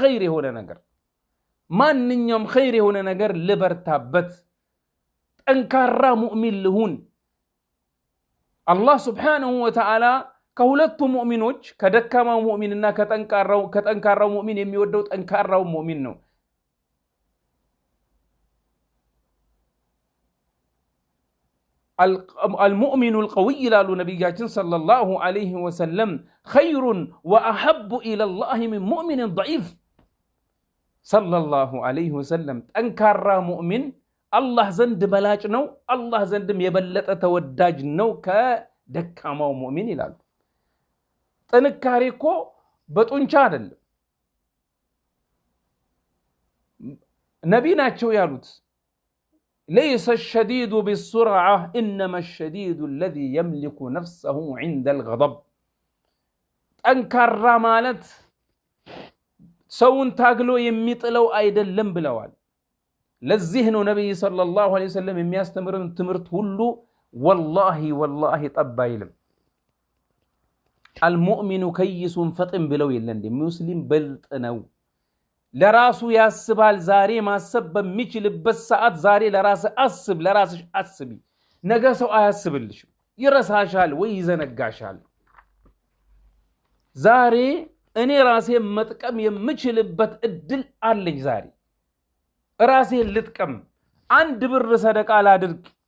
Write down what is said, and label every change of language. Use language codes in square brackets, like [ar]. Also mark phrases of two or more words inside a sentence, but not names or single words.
[am] ኸይር የሆነ ነገር ልበርታበት ጠንካራ ሙእሚን ልሁን አላህ [ar] سبحانه وتعالى [am] ከሁለቱ ሙእሚኖች ከደካማው ሙእሚንና ከጠንካራው ሙእሚን የሚወደው ጠንካራው ሙእሚን ነው [ar] المؤمن القوي [am] ይላሉ ነብያችን [ar] صلى الله عليه وسلم خير واحب الى الله من مؤمن ضعيف صلى الله عليه وسلم [am] ጠንካራ ሙእሚን አላህ ዘንድ በላጭ ነው አላህ ዘንድም የበለጠ ተወዳጅ ነው ከደካማው ሙእሚን ይላሉ ጥንካሬ እኮ በጡንቻ አይደለም ነቢ ናቸው ያሉት [ar] ليس الشديد بالسرعة إنما الشديد الذي يملك نفسه عند الغضب [am] ጠንካራ ማለት ሰውን ታግሎ የሚጥለው አይደለም ብለዋል ለዚህ ነው ነብይ [ar] صلى الله عليه وسلم [am] የሚያስተምረን ትምርት ሁሉ والله ጠባይልም [ar] المؤمن كيس فطن [am] ብለው የለንደ ሙስሊም በልጥ ነው ለራሱ ያስባል ዛሬ ማሰብ በሚችልበት ሰዓት ዛሬ ለራስሽ አስቢ ነገ ሰው አያስብልሽም ይረሳሻል ወይ ይዘነጋሻል ዛሬ እኔ ራሴን መጥቀም የምችልበት እድል አለኝ ዛሬ ራሴን ልጥቀም አንድ ብር ሰደቃ ላድርግ